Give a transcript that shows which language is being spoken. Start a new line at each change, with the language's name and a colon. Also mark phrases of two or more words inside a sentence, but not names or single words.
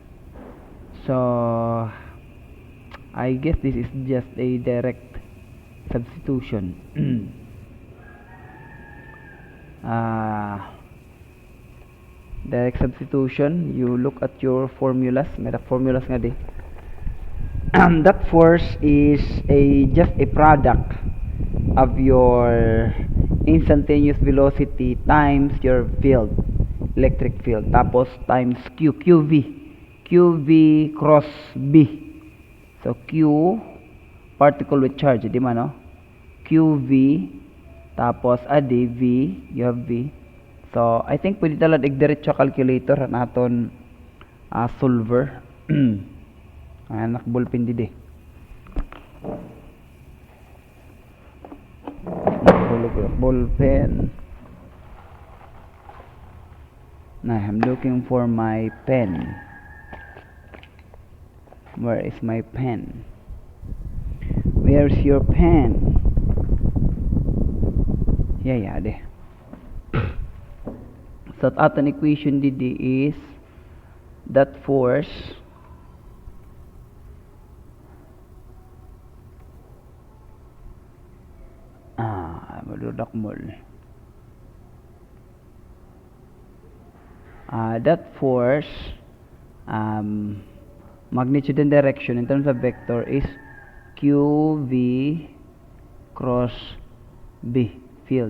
English: So, I guess this is just a direct substitution. Direct substitution, you look at your formulas.
Waray: May formulas nga di.
English: That force is just a product of your instantaneous velocity times your field, electric field, tapos times QV cross B. So Q, particle with charge,
Waray: di man, no? QV, tapos adi V,
English: you have V. So, I think
Waray: pwede talaga igdiretso calculator naton solver. Ayan, nakballpen didi. Ballpen.
English: Now, I'm looking for my pen. Where is my pen? Where's your pen? Yeah, de. So, at an equation didi is that force that force magnitude and direction in terms of vector is QV cross B field.